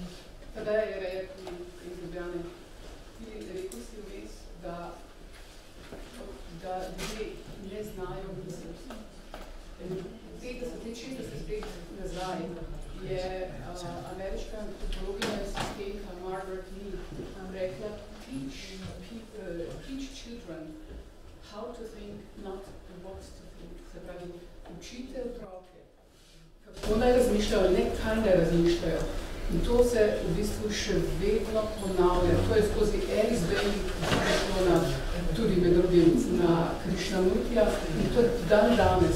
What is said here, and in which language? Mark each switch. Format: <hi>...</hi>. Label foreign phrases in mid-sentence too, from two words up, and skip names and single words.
<sl>Tada je rekli iz Ljubljane, ti rekel si vmes, da ljudje ne znajo misliti. 50-60 let nazaj je ameriška antropologinja sistemka Margaret Mead rekla,</sl> <en>teach children how to think, not what to think.</en> <sl>Se pravi, učite otroke, kako naj razmišljajo, ne kaj naj razmišljajo. In to se v bistvu še vedno ponavlja. To je skozi Alice Bailey, tudi med drugim na Krishnamurtija, in to je dan danes.</sl>